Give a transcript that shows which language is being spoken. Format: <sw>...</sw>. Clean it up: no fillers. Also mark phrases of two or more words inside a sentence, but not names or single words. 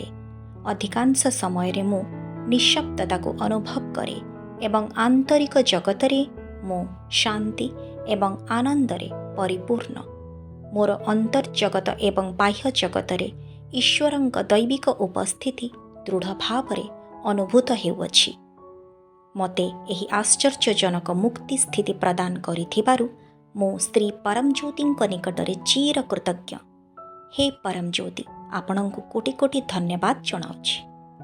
<or>ଅଧିକାଂଶ ସମୟ ରେ ମୁଁ ନିଃଶବ୍ଦତା କୁ ଅନୁଭବ କରେ ଏବଂ ଆନ୍ତରିକ ଜଗତ ରେ ମୁଁ ଶାନ୍ତି ଏବଂ ଆନନ୍ଦ ରେ ପରିପୂର୍ଣ୍ଣ। ମୋର ଅନ୍ତର୍ଜଗତ ଏବଂ ବାହ୍ୟ ଜଗତ ରେ ଈଶ୍ୱରଙ୍କ ଦୈବିକ ଉପସ୍ଥିତି ଦୃଢ଼ ଭାବ ରେ ଅନୁଭୂତ ହେଉଛି। ମତେ ଏହି ଆଶ୍ଚର୍ଯ୍ୟଜନକ ମୁକ୍ତି ସ୍ଥିତି ପ୍ରଦାନ କରିଥିବାରୁ ମୁଁ ଶ୍ରୀ ପରମଜ୍ୟୋତିଙ୍କ ନିକଟରେ ଚିର କୃତଜ୍ଞ। ହେ ପରମଜ୍ୟୋତି, ଆପଣଙ୍କୁ କୋଟି କୋଟି ଧନ୍ୟବାଦ ଜଣାଉଛି।</or>